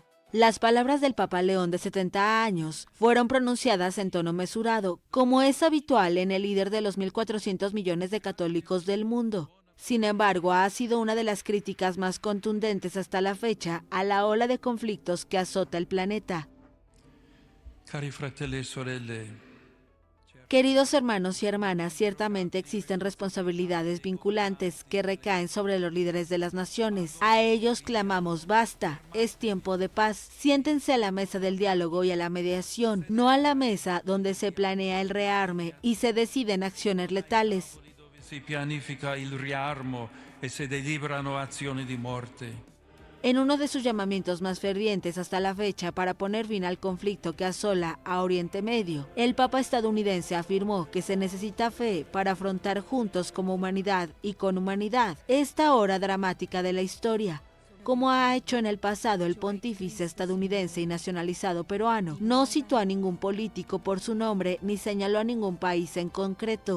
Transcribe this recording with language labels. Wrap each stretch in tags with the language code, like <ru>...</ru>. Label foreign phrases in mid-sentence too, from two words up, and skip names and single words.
<es>Las palabras del Papa León de 70 años fueron pronunciadas en tono mesurado, como es habitual en el líder de los 1.400 millones de católicos del mundo. Sin embargo, ha sido una de las críticas más contundentes hasta la fecha a la ola de conflictos que azota el planeta.</es> <it>Cari fratelli e sorelle,</it> <es>Queridos hermanos y hermanas, ciertamente existen responsabilidades vinculantes que recaen sobre los líderes de las naciones. A ellos clamamos basta, es tiempo de paz. Siéntense a la mesa del diálogo y a la mediación, no a la mesa donde se planea el rearme y se deciden acciones letales.</es> <it>dove si pianifica il riarmo e se deliberano azioni di morte.</it> <es>En uno de sus llamamientos más fervientes hasta la fecha para poner fin al conflicto que asola a Oriente Medio, el Papa estadounidense afirmó que se necesita fe para afrontar juntos como humanidad y con humanidad esta hora dramática de la historia. Como ha hecho en el pasado el pontífice estadounidense y nacionalizado peruano, no citó a ningún político por su nombre ni señaló a ningún país en concreto.</es>